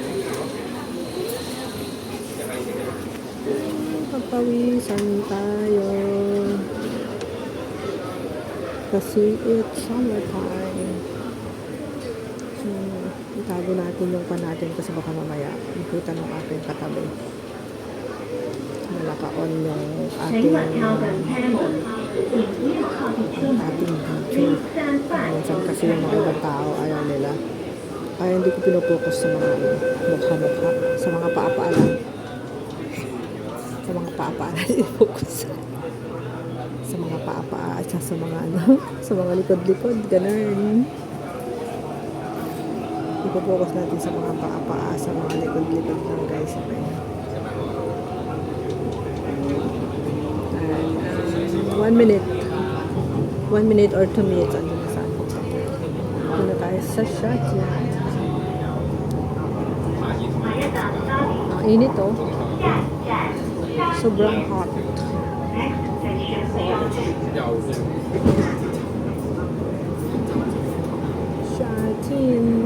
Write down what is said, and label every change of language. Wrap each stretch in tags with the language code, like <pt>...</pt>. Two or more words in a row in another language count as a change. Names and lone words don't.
<tl>Papawisan tayo.</tl> <en>Kasi it's summertime.</en> <tl>Itago natin yung pan natin kasi baka mamaya ikutan ng ating katabi. Naka-on yung</tl> <zh>请稳靠等车门，请不要靠近车门。</zh> <tl>ating video. 135 Minsan kasi yung mga ibang tao, ayaw nila. Kaya hindi ko pinupokus sa mga mukha-mukha. Sa mga paa-paa lang. Sa mga paa-paa lang i-focus. Sa mga paa-paa at sa mga sa mga likod-likod. Ganun. Ipopokus natin sa mga paa-paa, sa mga likod-likod lang guys.</tl> <en>Okay. And 1 minute. 1 minute or 2 minutes.</en> <tl>Andun na sa akin. Doon na tayo sa shot yan. Ang init oh. Sobrang hot. Shatin.</tl>